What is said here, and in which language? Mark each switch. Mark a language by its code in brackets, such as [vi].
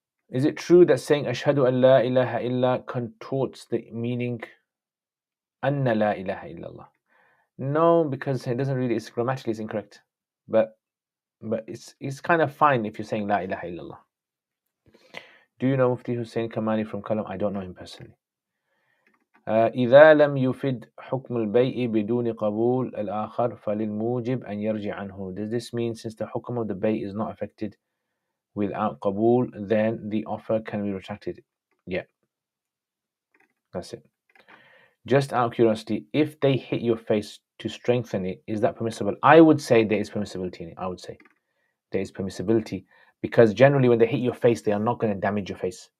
[en] Is it true that saying Ashhadu an la ilaha illa contorts the meaning Anna la ilaha illallah? No, because it doesn't really, it's grammatically it's incorrect. But it's kind of fine if you're saying la ilaha illallah. Do you know Mufti Hussein Kamani from Kalam? I don't know him personally. [ar] إذا لم يفد حكم البيع بدون قبول الآخر فللموجب أن يرجع عنه. [en] Does this mean since the hukm of the bay is not affected without qabul, then the offer can be retracted? Yeah, that's it. Just out of curiosity, if they hit your face to strengthen it, is that permissible? I would say there is permissibility in it. I would say there is permissibility because generally when they hit your face, they are not going to damage your face.